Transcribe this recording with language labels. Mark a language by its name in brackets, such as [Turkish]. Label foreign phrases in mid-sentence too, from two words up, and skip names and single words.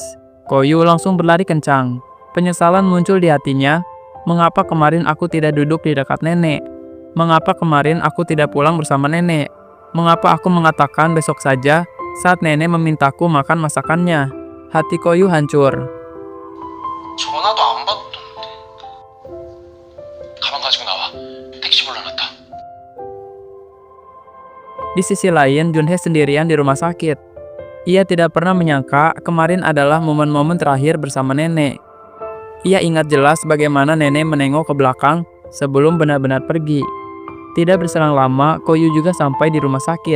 [Indonesian] Koyu langsung berlari kencang. Penyesalan muncul di hatinya. Mengapa kemarin aku tidak duduk di dekat nenek? Mengapa kemarin aku tidak pulang bersama nenek? Mengapa aku mengatakan besok saja saat nenek memintaku makan masakannya? Hati Koyu hancur. [Korean] 전화도 안 받던데. 가방 가지고 나와. 택시 불러놨다. [Indonesian] Di sisi lain, Junhee sendirian di rumah sakit. Ia tidak pernah menyangka kemarin adalah momen-momen terakhir bersama nenek. Ia ingat jelas bagaimana nenek menengok ke belakang sebelum benar-benar pergi. Tidak berselang lama, Koyu juga sampai di rumah sakit.